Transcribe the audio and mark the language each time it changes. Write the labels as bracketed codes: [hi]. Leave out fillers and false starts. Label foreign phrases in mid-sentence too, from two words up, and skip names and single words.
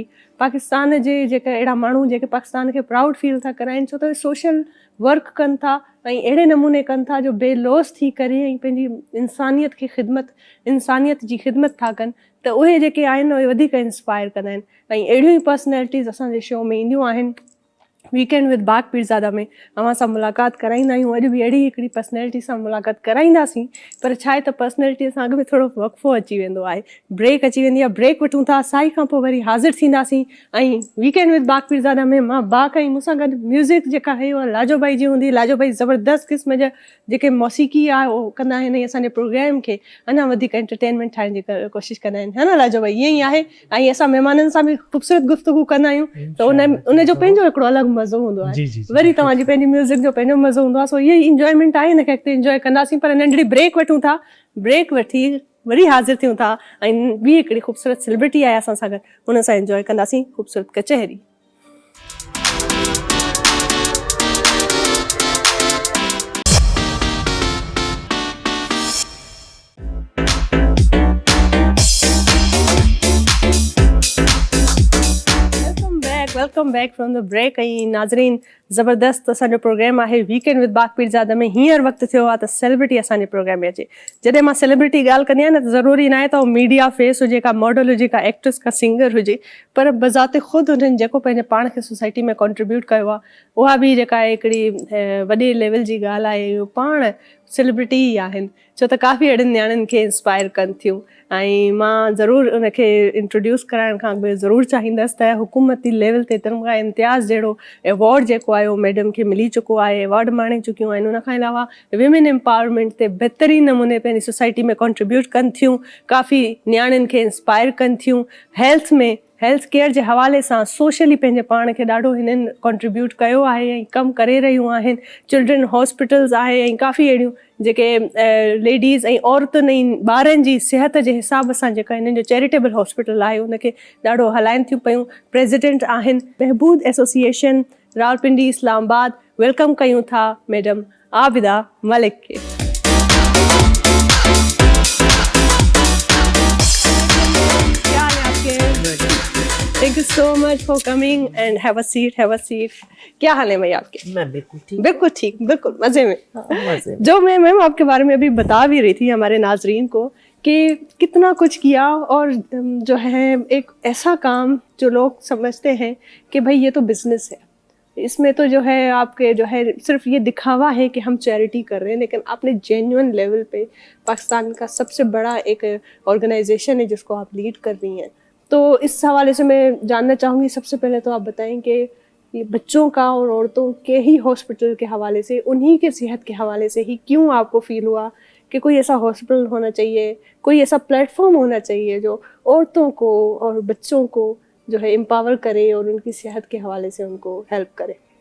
[sd] पाकिस्तान जे जेके अहिड़ा माण्हू जेके पाकिस्तान खे [en] proud feel [sd] था कराइनि, छो त [en] social work [sd] कनि था ऐं अहिड़े नमूने कनि था जो बेलौस थी करे ऐं पंहिंजी इंसानियत खे इंसानियत जी ख़िदमत था कनि। त उहे जेके आहिनि उहे वधीक इंस्पायर कंदा आहिनि, ऐं अहिड़ियूं ई पर्सनैलिटीज़ असांजे शो में ईंदियूं आहिनि। वीकेंड विद बाक पीरज़ादा में अवां सां मुलाक़ात कराईंदा आहियूं। अॼु बि अहिड़ी हिकिड़ी पर्सनैलिटी सां मुलाक़ात कराईंदासीं, पर छा आहे त पर्सनैलिटीअ सां अॻ में थोरो वक़फ़ो अची वेंदो आहे, ब्रेक अची वेंदी आहे। ब्रेक वठूं था, साई खां पोइ वरी हाज़िर थींदासीं। ऐं वीकेंड विद बाक पीरज़ादा में मां बाक ऐं मूंसां गॾु म्यूज़िक जेका आहे उहा लाजो भाई जी हूंदी। लाजो भाई ज़बरदस्त क़िस्म जा जेके मौसीक़ी आहे उहो कंदा आहिनि, ऐं असांजे प्रोग्राम खे अञा वधीक एंटरटेनमेंट ठाहिण जी कोशिशि कंदा आहिनि, है न लाजो भाई? ईअं ई आहे। ऐं असां महिमाननि सां बि ख़ूबसूरत गुफ़्तगू कंदा आहियूं, त उनजो पंहिंजो हिकिड़ो अलॻि मज़ो हूंदो आहे। वरी तव्हांजी पंहिंजी म्यूज़िक जो पंहिंजो मज़ो हूंदो आहे। सो इहो ई इंजॉयमेंट आहे, हिनखे अॻिते इंजॉय कंदासीं। पर नंढड़ी ब्रेक वठूं था, ब्रेक वठी वरी हाज़िर थियूं था, ऐं ॿी हिकिड़ी ख़ूबसूरत सेलिब्रिटी आहे असां सां गॾु, हुन सां इंजॉय कंदासीं ख़ूबसूरत कचहरी। [en] Welcome back from the break. [sd] ऐं नाज़रीन, ज़बरदस्त असांजो प्रोग्राम आहे वीकेंड विद बाक पीरज़ादा में। हींअर वक़्तु थियो आहे त सेलिब्रिटी असांजे प्रोग्राम में अचे। जॾहिं मां सेलिब्रिटी ॻाल्हि कंदी आहियां न, त ज़रूरी न आहे त उहो [en] media face [sd] हुजे, का मॉडल हुजे, का एक्ट्रेस, का सिंगर हुजे, पर बज़ाते ख़ुदि हुननि जेको पंहिंजे पाण खे सोसाइटी में कॉन्ट्रीब्यूट कयो आहे, उहा बि जेका आहे हिकिड़ी वॾे लेवल जी ॻाल्हि आहे। इहो पाण सेलिब्रिटी ई आहिनि, छो त काफ़ी अहिड़नि न्याणियुनि खे इंस्पायर कनि थियूं। ऐं मां ज़रूरु उनखे इंट्रोड्यूस कराइण खां अॻु ज़रूरु चाहींदसि त हुकूमती लेवल ते तिरंगा इम्तियाज़ जहिड़ो एवॉर्ड जेको आहे उहो मैडम खे मिली चुको आहे, एवॉर्ड माणे चुकियूं आहिनि। उनखां अलावा [en] women empowerment [sd] ते बहितरीन नमूने पंहिंजी सोसाइटी में कॉन्ट्रीब्यूट कनि थियूं, काफ़ी न्याणियुनि खे इंस्पायर कनि थियूं। [en] health care [sd] जे हवाले सां सोशली पंहिंजे पाण खे ॾाढो हिननि कॉन्ट्रीब्यूट कयो आहे ऐं कमु करे रहियूं आहिनि। [en] children hospitals [sd] आहे, ऐं काफ़ी अहिड़ियूं जेके लेडीज़ ऐं औरतुनि ऐं ॿारनि जी सिहत जे हिसाब सां जेका हिननि जो [en] charitable hospital [sd] आहे उनखे ॾाढो हलाइनि थियूं पियूं। प्रेसिडेंट आहिनि बहबूद एसोसिएशन रावलपिंडी इस्लामाबाद। वेलकम कयूं था मैडम आबिदा मलिक खे। [en] Thank you so much for coming and have a seat. [ur] کیا حال ہے بھائی آپ کے? میں بالکل ٹھیک, بالکل مزے میں. مزے میں. جو میں میم آپ کے بارے میں ابھی بتا بھی رہی تھی ہمارے ناظرین کو کہ کتنا کچھ کیا، اور جو ہے ایک ایسا کام جو لوگ سمجھتے ہیں کہ بھائی یہ تو بزنس ہے, اس میں تو جو ہے آپ کے جو ہے صرف یہ دکھاوا ہے کہ ہم چیریٹی کر رہے ہیں، لیکن آپ نے [en] genuine level [ur] پہ پاکستان کا سب سے بڑا ایک آرگنائزیشن ہے جس کو آپ لیڈ کر رہی ہیں. تو اس حوالے سے میں جاننا چاہوں گی، سب سے پہلے تو آپ بتائیں کہ یہ بچوں کا اور عورتوں کے ہی ہاسپٹل کے حوالے سے، انہی کے صحت کے حوالے سے ہی کیوں آپ کو فیل ہوا کہ کوئی ایسا ہاسپٹل ہونا چاہیے، کوئی ایسا پلیٹ فارم ہونا چاہیے جو عورتوں کو اور بچوں کو جو ہے امپاور کرے اور ان کی صحت کے حوالے سے ان کو ہیلپ کرے؟